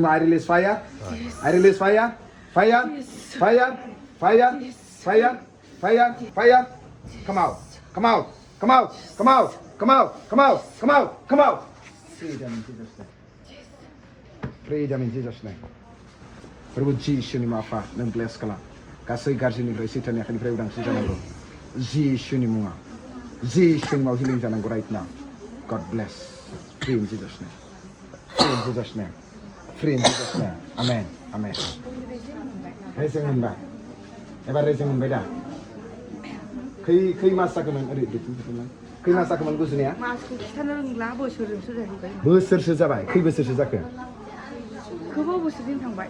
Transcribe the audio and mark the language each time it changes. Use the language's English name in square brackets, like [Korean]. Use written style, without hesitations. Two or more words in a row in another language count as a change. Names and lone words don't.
[English] मुङाव I release fire I release fire fire fire fire fire fire fire come out come out come out come out come out come out come out come out freedom in Jesus name freedom in Jesus name फोरबो [Bodo] जिसुनि मुङाव आफा नों ब्लेस खालाम गासै गाज्रिनिफ्राय सैताननि आखाइनिफ्राय उदांस्रि जानांगौ जिसुनि मुङाव जिसुनि मुङाव हिलिं जानांगौ [English] right now God bless free in Jesus name free in Jesus name free in Jesus name amen amen [Bodo] रेजें मोनबाय एबार रेजें मोनबाय दा खै मास जाखोमोन ओरै खै मास जाखोमोन गुजुनाया मासखौ खिथानो रोंला बोसोरसो जाहैबाय बोसोरसो जाबाय खै बोसोरसो जाखो गोबाव बोसोरजों थांबाय